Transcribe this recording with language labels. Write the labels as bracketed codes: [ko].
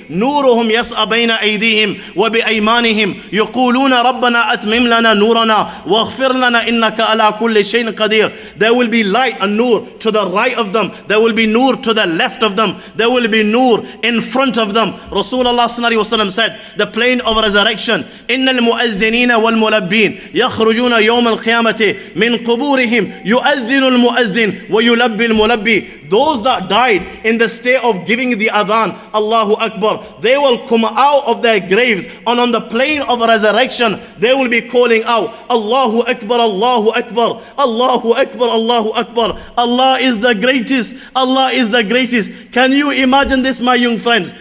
[ar] نُورُهُمْ يَسْعَى بَيْنَ أَيْدِيهِمْ وَبِأَيْمَانِهِمْ يَقُولُونَ رَبَّنَا أَتْمِمْ لَنَا نُورَنَا وَاغْفِرْ لَنَا إِنَّكَ عَلَى كُلِّ شَيْءٍ قَدِيرٌ. [en] There will be light and nur to the right of them. There will be nur to the left of them. There will be nur in front of them. Rasulullah sallallahu alaihi wasallam said, the plane of resurrection, [ar] إن المؤذنين والملبين يخرجون يوم القيامة من قبورهم يؤذن المؤذن ويلبي الملبي. [en] those that died in the state of giving the adhan, Allahu Akbar, they will come out of their graves, and on the plane of resurrection, they will be calling out, Allahu Akbar, Allahu Akbar, Allahu Akbar, Allahu Akbar. Allah is the greatest, Allah is the greatest. Can you imagine this, my young friends?